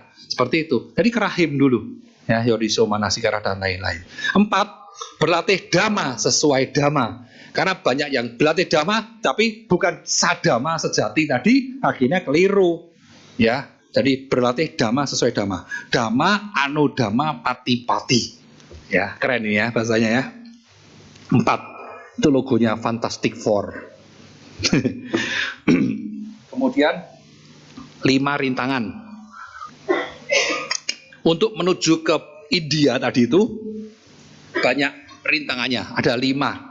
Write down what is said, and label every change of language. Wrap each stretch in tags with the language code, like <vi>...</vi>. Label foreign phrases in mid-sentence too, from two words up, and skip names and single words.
<id>Seperti itu. Jadi ke rahim dulu, ya. Yoniso Manasikara dan lain-lain. 4, berlatih dhamma sesuai dhamma. Karena banyak yang berlatih dhamma tapi bukan sadama sejati tadi, akhirnya keliru. Ya, jadi berlatih dhamma sesuai dhamma.</id> <pi>Dhamma anudhamma pati-pati.</pi> <id>Ya, keren ini ya bahasanya ya. 4, itu logonya Fantastic Four. Kemudian 5 rintangan. Untuk menuju ke India tadi itu banyak rintangannya, ada 5.</id>